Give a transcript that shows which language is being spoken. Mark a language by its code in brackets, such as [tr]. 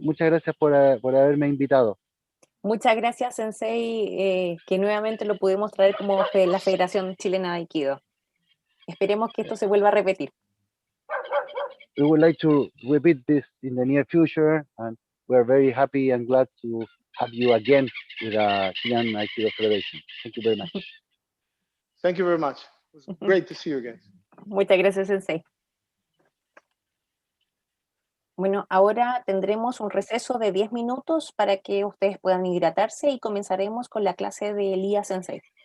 [es] Muchas gracias por haberme invitado. Muchas gracias, Sensei, que nuevamente lo pudimos traer como la Federación Chilena de Aikido. Esperemos que esto se vuelva a repetir. [en] We would like to repeat this in the near future, and we are very happy and glad to have you again with the Chilean Aikido Federation. Thank you very much. Thank you very much. It was great to see you guys. [es] Muchas gracias, Sensei. Bueno, ahora tendremos un receso de 10 minutos para que ustedes puedan hidratarse y comenzaremos con la clase de Lía Sensei.